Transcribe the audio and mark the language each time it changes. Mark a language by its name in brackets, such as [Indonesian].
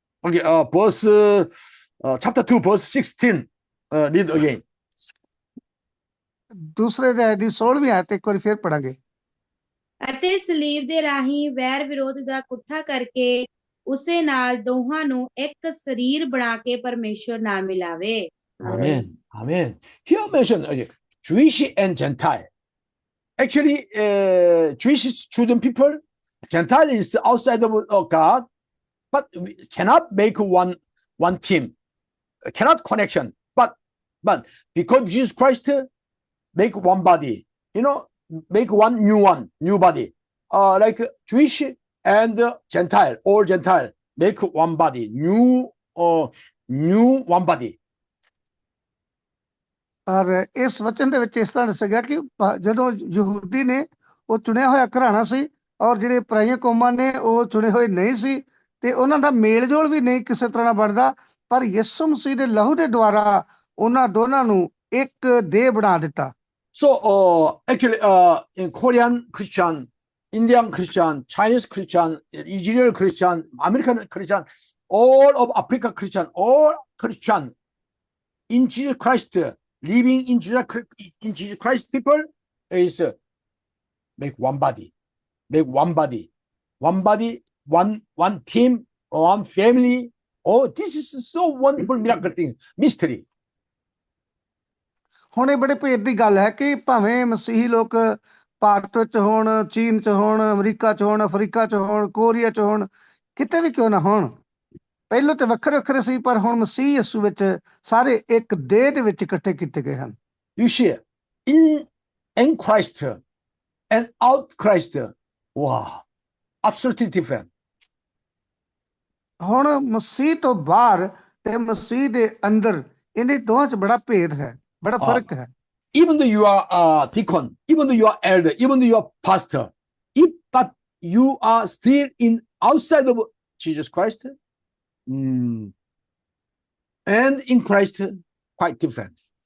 [English] Okay, verse, chapter 2, verse 16. Read again. [Punjabi] ਦੂਸਰੇ ਅਧਿਆਇ ਦੀ 16ਵੀਂ ਆਇਤ ਇੱਕ ਵਾਰੀ ਫੇਰ ਪੜਾਂਗੇ। ਅਤੇ ਸਲੀਬ ਦੇ ਰਾਹੀਂ ਵੈਰ ਵਿਰੋਧ ਦਾ ਕੁੱਠਾ ਕਰਕੇ ਉਸੇ ਨਾਲ ਦੋਹਾਂ ਨੂੰ ਇੱਕ ਸਰੀਰ ਬਣਾ ਕੇ ਪਰਮੇਸ਼ਰ ਨਾਲ ਮਿਲਾਵੇ। [English] Amen. Amen. Here mentioned Jewish and Gentile. Actually, Jewish is chosen people. Gentile is outside of God, but we cannot make one team. Cannot connection. But because Jesus Christ make one body, make one new body. Like Jewish and Gentile, all Gentile make one body, new one body. [Punjabi] ਔਰ ਇਸ ਵਚਨ ਦੇ ਵਿੱਚ ਇਸ ਤਰ੍ਹਾਂ ਦੱਸਿਆ ਗਿਆ ਕਿ ਜਦੋਂ ਯਹੂਦੀ ਨੇ ਉਹ ਚੁਣਿਆ ਹੋਇਆ ਘਰਾਣਾ ਸੀ ਔਰ ਜਿਹੜੇ ਪਰਾਈਆਂ ਕੌਮਾਂ ਨੇ ਉਹ ਚੁਣੇ ਹੋਏ ਨਹੀਂ ਸੀ, ਤੇ ਉਹਨਾਂ ਦਾ ਮੇਲ ਜੋਲ ਵੀ ਨਹੀਂ ਕਿਸੇ ਤਰ੍ਹਾਂ ਨਾਲ ਬਣਦਾ, ਪਰ ਯਿਸੂ ਮਸੀਹ ਦੇ ਲਹੂ ਦੇ ਦੁਆਰਾ ਉਹਨਾਂ ਦੋਨਾਂ ਨੂੰ ਇੱਕ ਦੇਹ ਬਣਾ ਦਿੱਤਾ। [English] So actually, in Korean Christian, Indian Christian, Chinese Christian, Israel Christian, American Christian, all of Africa Christian, all Christian in Jesus Christ, living in Jesus Christ, people is make one body, one team, one family. Oh, this is so wonderful miracle thing, mystery. [Punjabi] ਹੁਣ ਇਹ ਬੜੇ ਭੇਦ ਦੀ ਗੱਲ ਹੈ ਕਿ ਭਾਵੇਂ ਮਸੀਹੀ ਲੋਕ ਭਾਰਤ ਵਿੱਚ ਹੋਣ, ਚੀਨ 'ਚ ਹੋਣ, ਅਮਰੀਕਾ 'ਚ ਹੋਣ, ਅਫਰੀਕਾ 'ਚ ਹੋਣ, ਕੋਰੀਆ 'ਚ ਹੋਣ, ਕਿਤੇ ਵੀ ਕਿਉਂ ਨਾ ਹੋਣ, ਪਹਿਲੋਂ ਤੇ ਵੱਖਰੇ ਵੱਖਰੇ ਸੀ, ਪਰ ਹੁਣ ਮਸੀਹ ਯਿਸੂ ਵਿੱਚ ਸਾਰੇ ਇੱਕ ਦੇਹ ਦੇ ਵਿੱਚ ਇਕੱਠੇ ਕੀਤੇ ਗਏ ਹਨ। [English] You see, in Christ and out Christ, wow, absolutely different. [Punjabi] ਹੁਣ ਮਸੀਹ ਤੋਂ ਬਾਹਰ ਤੇ ਮਸੀਹ ਦੇ ਅੰਦਰ ਇਹਨਾਂ ਦੋਹਾਂ 'ਚ ਬੜਾ ਭੇਦ ਹੈ, ਬੜਾ ਫਰਕ ਹੈ। [English] Even though you are deacon, even though you are elder, even though you are pastor, but you are still outside of Jesus Christ, and in Christ, quite different.